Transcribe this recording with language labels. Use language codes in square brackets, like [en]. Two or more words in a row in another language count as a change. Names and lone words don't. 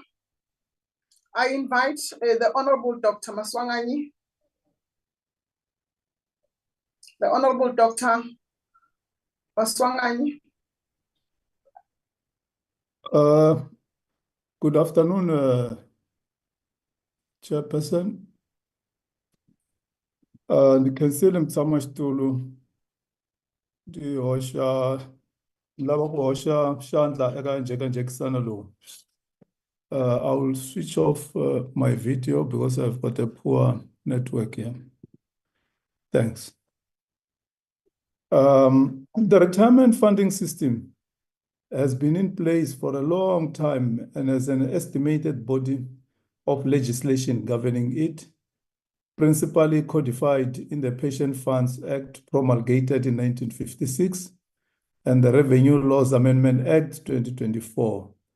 [en] I invite the Honorable Dr. Maswanganyi. The Honorable Dr. Maswanganyi. Good afternoon, Chairperson. [ts] Ndikhenselile mtsamashitulu ndihosha lava ku hoxa xandla eka njhekanjhekisano lowu. [en] I will switch off my video because I've got a poor network here. Thanks. The retirement funding system has been in place for a long time and has an estimated body of legislation governing it, principally codified in the Pension Funds Act promulgated in 1956 and the Revenue Laws Amendment Act 2024.